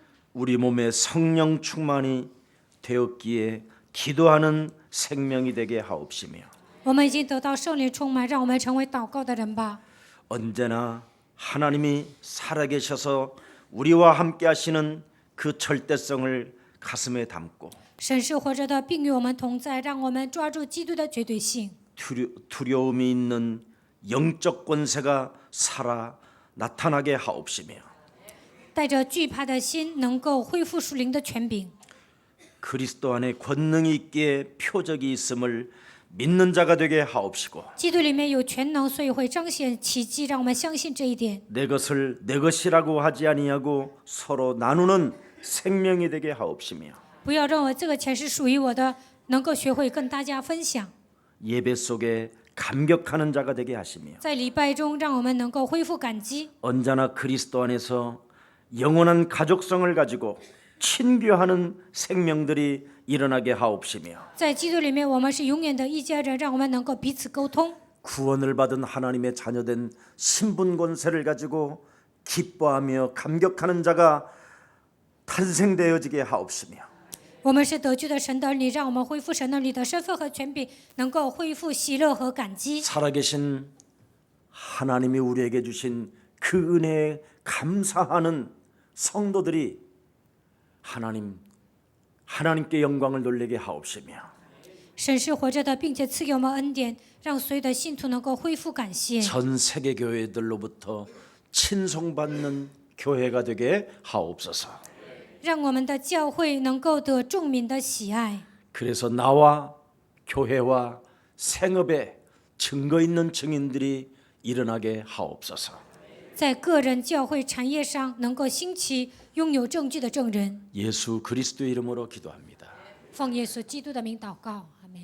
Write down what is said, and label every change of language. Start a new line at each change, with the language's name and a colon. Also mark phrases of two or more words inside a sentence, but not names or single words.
Korean: 우리 몸에 성령 충만이 되었기에 기도하는 생명이 되게 하옵시며
Chinese: 我们已经得到圣灵充满，让我们成为祷告的人吧。
Korean: 언제나 하나님이 살아계셔서 우리와 함께 하시는 그 절대성을 가슴에 담고
Chinese: 神是活着的，并与我们同在，让我们抓住基督的绝对性。
Korean: 두려움이 있는 영적 권세가 살아 나타나게 하옵시며
Chinese: 带着惧怕的心，能够恢复属灵的权柄。
Korean: 그리스도 안에 권능이 있기에 표적이 있음을 믿는 자가 되게 하옵시고
Chinese: 基督里面有全能，所以会彰显奇迹，让我们相信这一点。
Korean: 내 것을 내 것이라고 하지 아니하고 서로 나누는 생명이 되게 하옵시며
Chinese: 不要认为这个钱是属于我的，能够学会跟大家分享。
Korean: 예배 속에 감격하는 자가 되게 하시며
Chinese: 在礼拜中，让我们能够恢复感激，
Korean: 언제나 그리스도 안에서 영원한 가족성을 가지고 친교하는 생명들이 일어나게 하옵시며
Chinese: 在基督里面，我们是永远的一家人，让我们能够彼此沟通。
Korean: 구원을 받은 하나님의 자녀된 신분 권세를 가지고 기뻐하며 감격하는 자가 탄생되어지게 하옵시며
Chinese: 我们是得救的神的儿女，让我们恢复神儿女的身份和权柄，能够恢复喜乐和感激。
Korean: 살아계신 하나님이 우리에게 주신 그 은혜에 감사하는 성도들이 하나님께 영광을 돌리게 하옵시며
Chinese: 神是活着的，并且赐给我们恩典，让所有的信徒能够恢复感谢。
Korean: 전 세계 교회들로부터 친송받는 교회가 되게 하옵소서.
Chinese: 让我们的教会能够得众民的喜爱。
Korean: 그래서 나와 교회와 생업에 증거 있는 증인들이 일어나게 하옵소서.
Chinese: 在个人、教会、产业上能够兴起拥有证据的证人。
Korean: 예수 그리스도의 이름으로 기도합니다.
Chinese: 奉耶稣基督的名祷告。